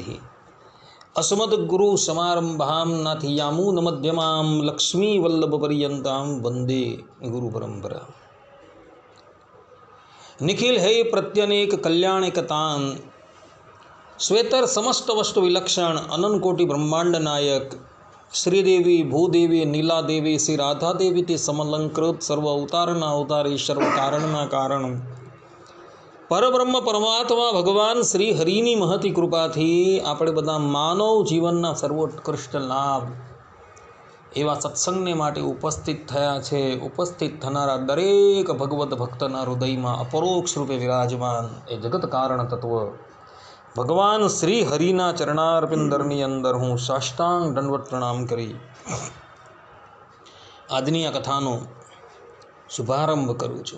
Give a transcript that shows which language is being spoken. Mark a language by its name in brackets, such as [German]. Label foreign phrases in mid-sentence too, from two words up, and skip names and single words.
[Sanskrit] अस्मद्गुरु समारंभां नाथयामुनमध्यमां लक्ष्मीवल्लभपर्यन्तां वन्दे गुरुपरम्परा। निखिल है प्रत्यनेक कल्याणकतां श्वेतर समस्त वस्तु विलक्षण अनंत कोटि ब्रह्मांड नायक श्रीदेवी भूदेवी नीलादेवी श्री राधा देवी ते समलंकृत सर्व [Gujarati] अवताરના અવતારી સર્વ કારણના કારણ પરબ્રહ્મ પરમાત્મા ભગવાન શ્રી હરિની મહતી કૃપાથી આપણે બધા માનવ જીવનના સર્વોત્કૃષ્ટ લાભ એવા સત્સંગને માટે ઉપસ્થિત થયા છે। ઉપસ્થિત થનારા દરેક ભગવત ભક્તના હૃદયમાં અપરોક્ષ રૂપે વિરાજમાન એ જગત કારણ તત્વ ભગવાન શ્રી હરિના ચરણારવિંદરની અંદર હું સાષ્ટાંગ દંડવત પ્રણામ કરી આજની આ કથાનો શુભારંભ કરું છું।